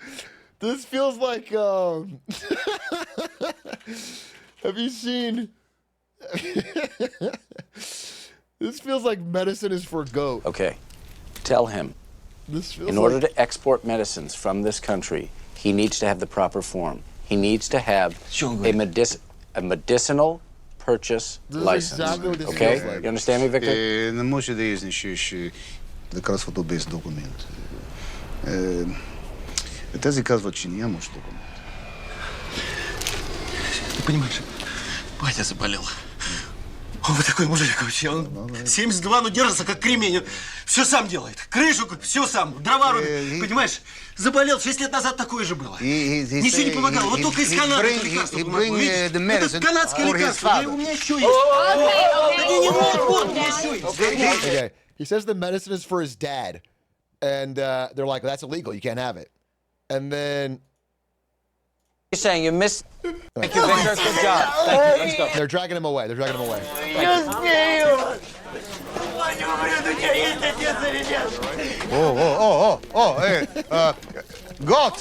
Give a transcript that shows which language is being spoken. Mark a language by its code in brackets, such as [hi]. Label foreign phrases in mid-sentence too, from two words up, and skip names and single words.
[en] This feels like have you seen this feels like medicine is for goat. Okay. Tell him. This feels In order to export medicines from this country, he needs to have the proper form. He needs to have a medicinal purchase This is license. exactly what this Okay? feels like. You understand me, Victor? [bg] Не може да изнесеш лекарството без документ. Тези казват, че нямаш документ. [ru] Ты понимаешь, батя заболел. Он вот такой мужик вообще. Он 72, но держится как кремень. Он все сам делает. Крышу, все сам. Дрова рубит. Понимаешь? Заболел 6 лет назад, такое же было. Ничего не помогало. Вот только из Канады лекарства помогло. Это канадское лекарство. У меня еще есть. Вот, у меня еще есть. [en] Okay. He says the medicine is for his dad. And they're like, that's illegal. You can't have it. And then... You're saying you missed... Thank you, Victor. Good job. Thank you. Let's go. They're dragging him away. They're dragging him away. Goat.